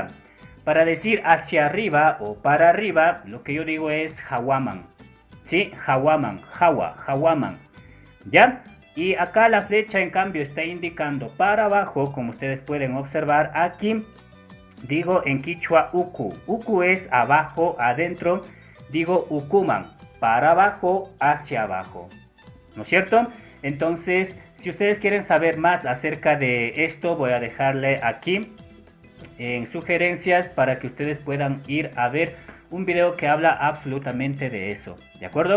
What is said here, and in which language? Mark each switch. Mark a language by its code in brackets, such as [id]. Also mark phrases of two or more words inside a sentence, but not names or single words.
[es] Para decir hacia arriba o para arriba, lo que yo digo es Hawaman. ¿Sí? Hawaman, Hawa, Hawaman. ¿Ya? Y acá la flecha en cambio está indicando para abajo, como ustedes pueden observar aquí. Digo en quichua uku. Uku es abajo, adentro. Digo ukuman, para abajo, hacia abajo. ¿No es cierto? Entonces, si ustedes quieren saber más acerca de esto, voy a dejarle aquí en sugerencias para que ustedes puedan ir a ver un video que habla absolutamente de eso, ¿de acuerdo?